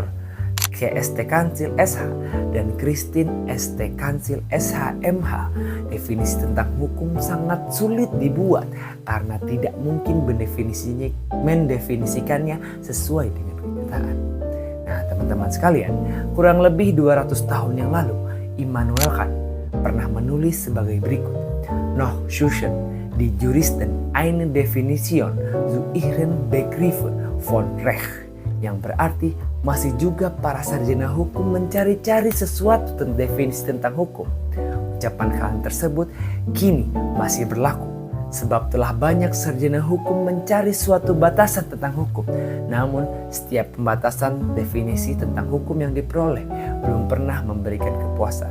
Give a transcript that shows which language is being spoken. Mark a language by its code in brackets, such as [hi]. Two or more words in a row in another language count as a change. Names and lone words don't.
[id] KST Kansil SH dan Christine ST Kansil SHMH, definisi tentang hukum sangat sulit dibuat karena tidak mungkin mendefinisikannya sesuai dengan kenyataan. Nah, teman-teman sekalian, kurang lebih 200 tahun yang lalu, Immanuel Kant pernah menulis sebagai berikut. [de] Noch Suchen die Juristen eine Definition zu ihren Begriffen von Recht, [id] yang berarti masih juga para sarjana hukum mencari-cari sesuatu tentang definisi tentang hukum. Ucapan Kant tersebut kini masih berlaku, sebab telah banyak sarjana hukum mencari suatu batasan tentang hukum. Namun setiap pembatasan definisi tentang hukum yang diperoleh belum pernah memberikan kepuasan.